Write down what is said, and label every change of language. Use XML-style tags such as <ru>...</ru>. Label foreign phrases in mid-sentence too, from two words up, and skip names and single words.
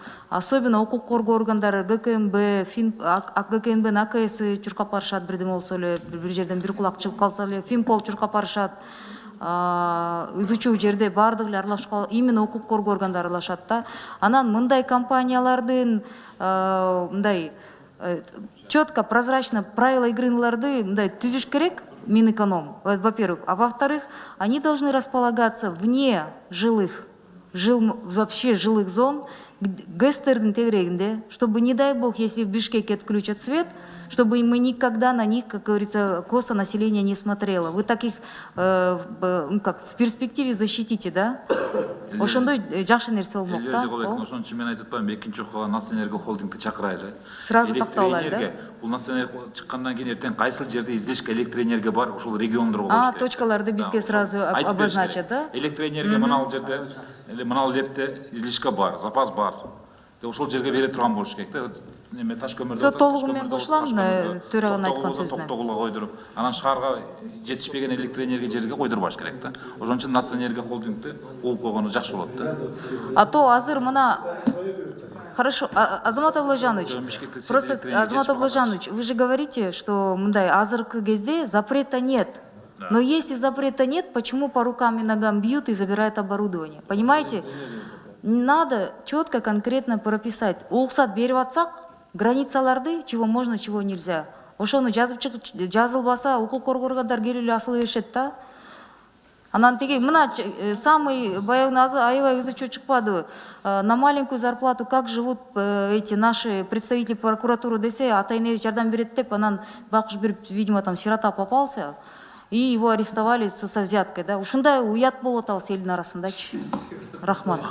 <ky>Особенно укук коргоо органдары, ГКМБ, ГКМБнын АКС чуркап барышат, бирдеме болсо эле, бир жерден бир кулак чыгып калса эле, Финпол чуркап барышат. Ызы чуу жерде баардык эле аралашкан, именно укук коргоо органдары аралашат да. Анан мындай компаниялардын мындай</ky> <ru>четко, прозрачно правила</ru> <ky>игрыларды мындай түзүш керек, Минэконом,</ky> <ru>во-первых. А во-вторых, они должны располагаться вне вообще жилых зон,</ru> <ky>ГЭСтердин тегерегинде,</ky> <ru>чтобы, не дай бог, если в Бишкеке отключат свет, чтобы мы никогда на них, как говорится, косо население не смотрело. Вы таких как в перспективе защитите, да?</ru> <ky>Ошондой жакшы нерсе болмок да. Ошон үчүн мен айтып атпаймынбы, экинчи окууга Нацэнерго холдингди чакырайлы. Сразу такталалы да. Бул Нацэнерго чыккандан кийин эртең кайсыл жерде излишка электроэнергия бар, ошол региондорго коюш керек. Точкаларды бизге сразу обозначат, да? Электроэнергия мынал жерде, мынал лепте излишка бар, запас бар. Ошол жерге бере турган болуш керек да. Неме таш көмүрдө толугу менен кошулам, төраганын айткан сөзүнө. Токтогулга койдуруп, анан шаарга жетишпеген электроэнергия жерге койдурбаш керек да. Ошон үчүн Нацэнерго холдингди угуп койгону жакшы болот да.</ky> <ru>А то</ru> <ky>азыр мына</ky> <ru>хорошо, Азамат Аблажанович, просто Азамат Аблажанович, вы же говорите, что</ru> <ky>мындай азыркы кезде</ky> <ru>запрета нет. Но если запрета нет, почему по рукам и ногам бьют и забирают оборудование? Понимаете? Надо четко, конкретно прописать.</ru> <ky>Уруксат берип атсак, границаларды,</ky> <ru>чего можно, чего нельзя.</ru> <ky>Ошону жазылбаса, укук коргоо органдары келип эле асыла беришет да. Анан теги мына самый баягы аябай ызы чуу чыкпадыбы?</ky> <ru>На маленькую зарплату как живут эти наши представители прокуратуры</ru> <ky>десе, ата-эне жардам берет деп, анан бакыш берип,</ky> <ru>видимо, там сирота попался, и его арестовали со взяткой, да.</ru> <ky>Ушундай уят болуп атабыз элдин арасындачы. Рахмат.</ky>